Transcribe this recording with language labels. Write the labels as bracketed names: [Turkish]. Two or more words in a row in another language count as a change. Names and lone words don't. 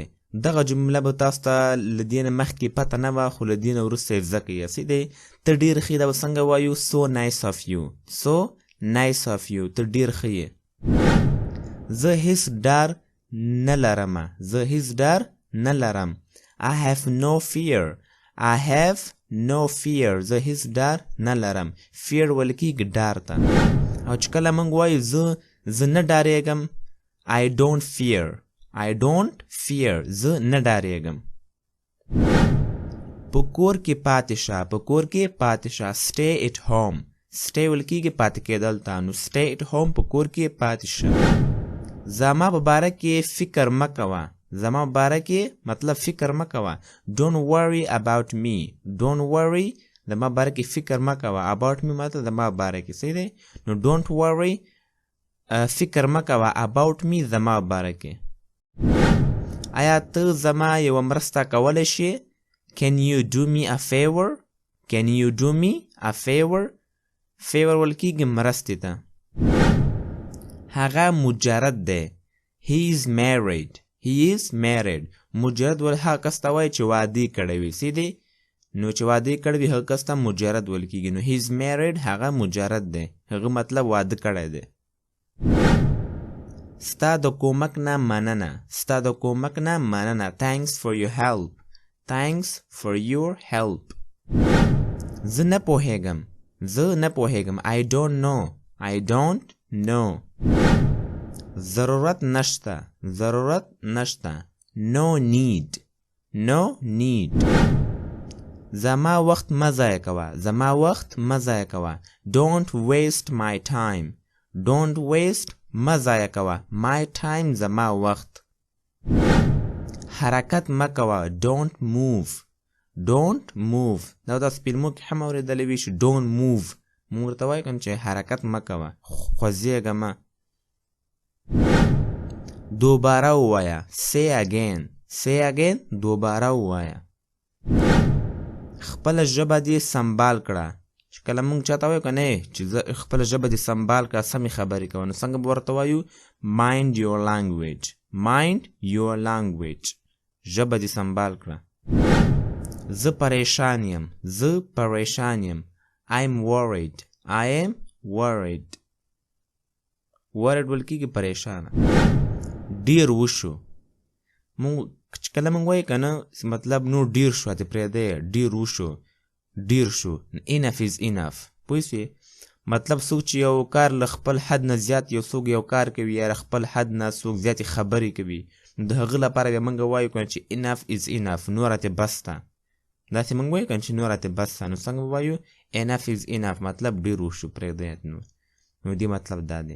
[Pashto] دغه جمله به تاسو ته له دې نه مخکې پته نه وه خو له دې نه وروسته یې زده کړئ. سیدې ته ډېر ښه یې دا به څنګه وایو؟ [English] so nice of you, so nice of you. [Pashto] ته ډېر ښه یې. زه هیڅ ډار نه لرمه، زه هیڅ ډار نه لرم. [English] I have no fear، I have no fear. [Pashto] زه هیڅ ډار نه لرم. fear ویل کېږي ډار ته او چې کله موږ وایو زه نه ډارېږم [English] I don't fear، I don't fear. [Pashto] زه نه ډارېږم. په کور کې پاتې شه، په کور کې پاتې شه. [English] stay at home، [Pashto] stay ویل کېږي پاتې کېدل ته. نو [English] stay at home [Pashto] په کور کې پاتې شه. زما په باره کې فکر مه کوه، زما په باره کې مطلب فکر مه کوه. [English] don't worry about me، don't worry [Pashto] زما په باره کې فکر مه کوه. [English] about me [Pashto] مطلب زما په باره کې. صحیح دی؟ نو [English] don't worry [Pashto] فکر مه کوه [English] about me [Pashto] زما په باره کې. آیا ته زما یوه مرسته کولی شې؟ [English] Can you do me a favor؟ Can you do me a favor؟ [Pashto] favor ویل کېږي مرستې ته. هغه مجرد دی. [English] He is married، he is married. [Pashto] مجرد ویل هغه کس ته وایي چې واده یې کړی وي. سیدې نو چې واده یې کړی وي هغه کس ته مجرد ویل کېږي. نو he is married هغه مجرد دی، هغه مطلب واده کړی دی. ستا د کومک نه مننه، ستا د کومک نه مننه. [English] thanks for your help، thanks for your help. [Pashto] زه نه پوهېږم، زه نه پوهېږم. [English] I don't know، I don't know. [Pashto] ضرورت نشته، ضرورت نشته. [English] no need، no need. [Pashto] زما وخت مه ضایع کوه، زما وخت مه ضایع کوه. [English] don't waste my time، don't waste [Pashto] مه ضایع کوه. [English] my time [Pashto] زما وخت. حرکت مه کوه. [English] don't move، don't move. [Pashto] دا داسې فلمو کې هم اورېدلی وي چې [English] don't move. [Pashto] موږ ورته وایو که چې حرکت مه کوه، خوځېږه مه. دوباره ووایه. [English] say again، say again. [Pashto] دوباره ووایه. خپله ژبه دې سنبال کړه. چې کله موږ چاته وایو که نه چې خپله ژبه دې سنبال کړه، سمې خبرې کوه، نو څنګه به ورته وایو؟ [English] mind your language، mind your language. [Pashto] ژبه دې سنبال کړه. زه پریشان یم، زه پریشان یم. [English] I am worried، I am worried. [Pashto] worried ویل کېږي پریشانه. ډېر وشو. موږ چې کله موږ وایو که نه مطلب نو ډېر شو، ته پرېږدی ډېر وشو، ډېر شو. [English] enough is enough. [Pashto] پوه شوې؟ مطلب څوک چې یو کار له خپل حد نه زیات یو څوک یو کار کوي یا خپل حد نه څوک زیاتې خبرې کوي، د هغه لپاره بیا موږ وایو که چې [English] enough is enough، [Pashto] نوره تې بس ده. داسې موږ وایو که چې نوره تې بس ده، نو څنګه به وایو؟ [English] enough is enough [Pashto] مطلب ډېر وشو، پرېږدی. نو دې مطلب دا دی.